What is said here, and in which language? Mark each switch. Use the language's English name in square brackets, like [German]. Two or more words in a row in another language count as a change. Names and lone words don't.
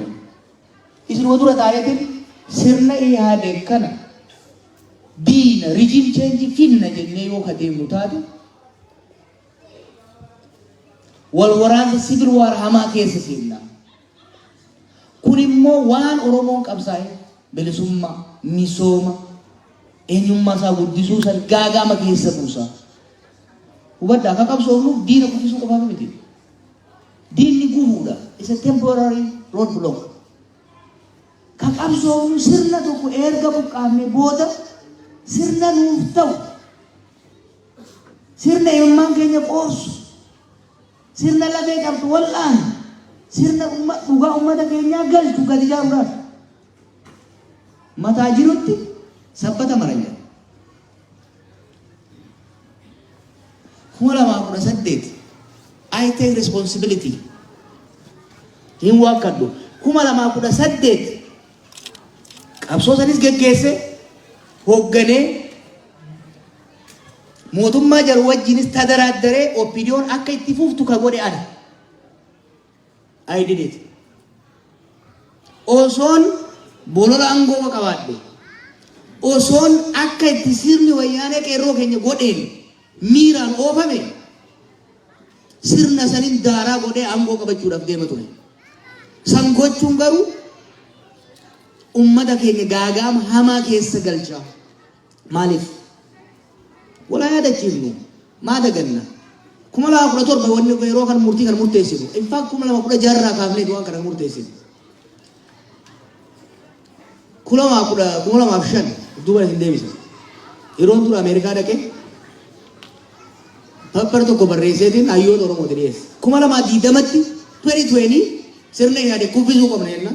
[Oromo] Isin dura taa'eetiin sirna Ihaadeen kana diina [English] rijiim cheenjii [Oromo] finna jennee yoo kadeemnu taate wal waraansa [English] sibil waar [Oromo] hamaa keessa seenna. Kun immoo waan Oromoon qabsaa'e bilisummaa, misooma, eenyummaa isaa guddisuu san gaagama keessa buusa. Hubadhaa akka qabsoofnu diina guddisuu qofaaf miti. Diinni gufuudha. [English] It's a temporary road block. [Oromo] Ka qabsoofnu sirna tokko erga buqqaafne booda sirna nuuf ta'u. Sirna eenyummaan keenya qoorsu. Sirna lafee qabdu wal'aan. Sirna dhugaa uummata keenyaa galchu gadi ijaaruudhaaf. Mataa jirutti sabbata maranya. [English] 2018 I take responsibility. [Oromo] Hin wakkadhu 2018 qabsoo sanis geggeesse hoogganee mootummaa jaru wajjinis tadaraaddaree opiniyoon akka itti fuftu ka godhe ana. [English] I did it. [Oromo] Osoon bolola aangoo qabaadhe. Osoon akka itti sirni wayyaanee qeerroo keenya godheen miiraan oofame sirna sanin daaraa godhee aangoo qabachuudhaaf deema ture. San gochuun garuu ummata keenya gaagaama hamaa keessa galcha. Maaliif? Walaa yaadachiifnu maa daganna. 2017 wanni yeroo kan murtii kan murteessinu. [English] In fact [Oromo] 2016 kaafnee waan kana murteessinu. 2015 duuba hin deebisa. Yeroon dura Ameerikaa dhaqee pappar tokko barreesseetiin hayyoota Oromoo dhiyeesse. 2020tti 2020 sirna yaade kuffisuu qabna jenna.